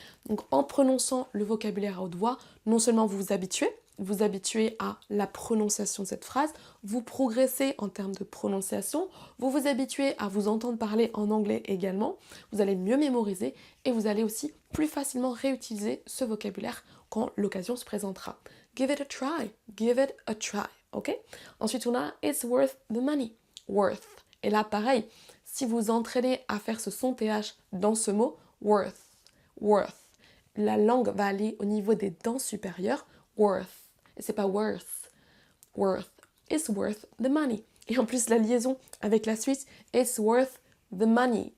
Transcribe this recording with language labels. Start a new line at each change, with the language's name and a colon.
French: Donc en prononçant le vocabulaire à haute voix, non seulement vous vous habituez à la prononciation de cette phrase, vous progressez en termes de prononciation, vous vous habituez à vous entendre parler en anglais également, vous allez mieux mémoriser et vous allez aussi plus facilement réutiliser ce vocabulaire quand l'occasion se présentera.
English: Give it a try, give it a try, ok?
French: Ensuite on a
English: it's worth the money, worth.
French: Et là pareil, si vous entraînez à faire ce son TH dans ce mot, worth, worth. La langue va aller au niveau des dents supérieures, worth. Et c'est pas
English: worth, worth. It's worth the money.
French: Et en plus, la liaison avec la suite,
English: it's worth the money.